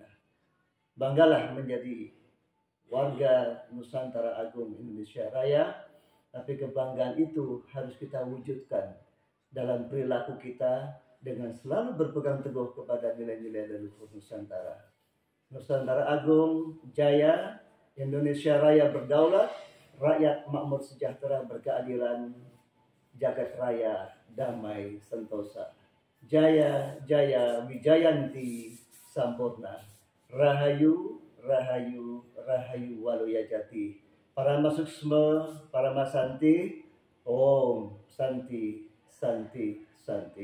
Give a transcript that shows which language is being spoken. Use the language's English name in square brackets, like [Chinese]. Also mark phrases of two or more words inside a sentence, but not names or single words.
[Indonesian] Banggalah menjadi warga Nusantara Agung Indonesia Raya, tapi kebanggaan itu harus kita wujudkan dalam perilaku kita dengan selalu berpegang teguh kepada nilai-nilai leluhur Nusantara. Nusantara Agung Jaya, Indonesia Raya berdaulat, rakyat makmur sejahtera berkeadilan, jagat raya damai sentosa. [Javanese] Jaya Jaya Wijayanti Sampurna. Rahayu Rahayu Rahayu Waluya Jati. [Balinese] Parama Suksma, Parama Santi, [Sanskrit] ॐ शान्ति शान्ति शान्ति.